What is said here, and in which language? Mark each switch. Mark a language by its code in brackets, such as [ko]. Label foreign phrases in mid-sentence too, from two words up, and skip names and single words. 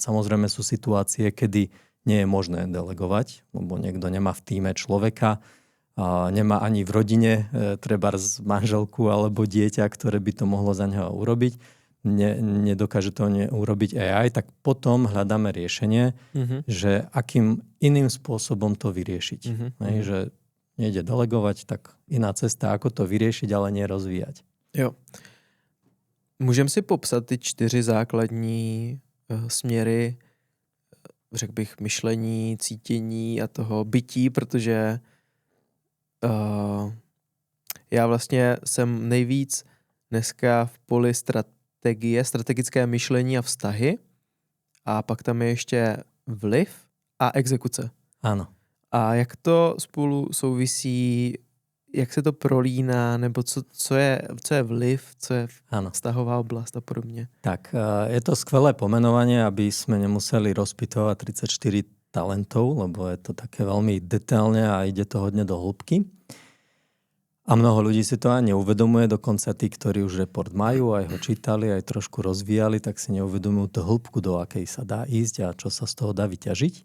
[sk] Samozrejme sú situácie, kedy nie je možné delegovať, lebo niekto nemá v tíme človeka, nemá ani v rodine trebárs manželku alebo dieťa, ktoré by to mohlo za neho urobiť. Nedokáže to urobiť AI, tak potom hľadáme riešenie, že akým iným spôsobom to vyriešiť. Že nejde delegovať, tak iná cesta, ako to vyriešiť, ale nie rozvíjať. Jo. [cs] Můžeme si popsat ty 4 základní směry, řekl bych, myšlení, cítění a toho bytí, protože já vlastně jsem nejvíc dneska v poli strategické myšlení a vztahy, a pak tam je ještě vliv a exekuce. [sk] Áno. [cs] A jak to spolu souvisí, jak se to prolíná, nebo co je vliv, co je vztahová oblast a podobně? [sk] Tak, je to skvelé pomenovanie, aby sme nemuseli rozpytovať 34 talentov, lebo je to také veľmi detailne a ide to hodne do hĺbky. A mnoho ľudí si to aj neuvedomuje, dokonca tí, ktorí už report majú, aj ho čítali, aj trošku rozvíjali, tak si neuvedomujú tú hĺbku, do akej sa dá ísť a čo sa z toho dá vyťažiť.